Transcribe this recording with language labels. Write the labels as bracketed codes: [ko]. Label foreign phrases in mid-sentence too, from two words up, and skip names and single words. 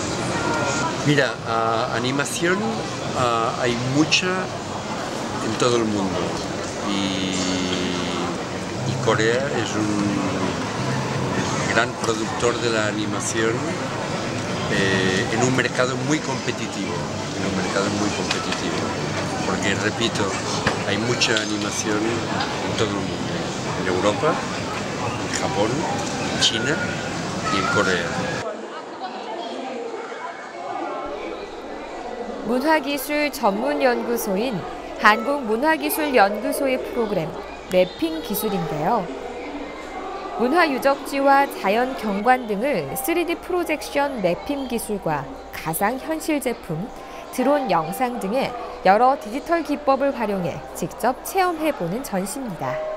[es] Mira, animación hay mucha en todo el mundo y Corea es un gran productor de la animación en un mercado muy competitivo, porque repito, hay mucha animación en todo el mundo, en Europa, en Japón, en China y en Corea. [ko] 문화기술 전문연구소인 한국문화기술연구소의 프로그램 맵핑 기술인데요. 문화유적지와 자연경관 등을 3D 프로젝션 맵핑 기술과 가상현실 제품, 드론 영상 등의 여러 디지털 기법을 활용해 직접 체험해보는 전시입니다.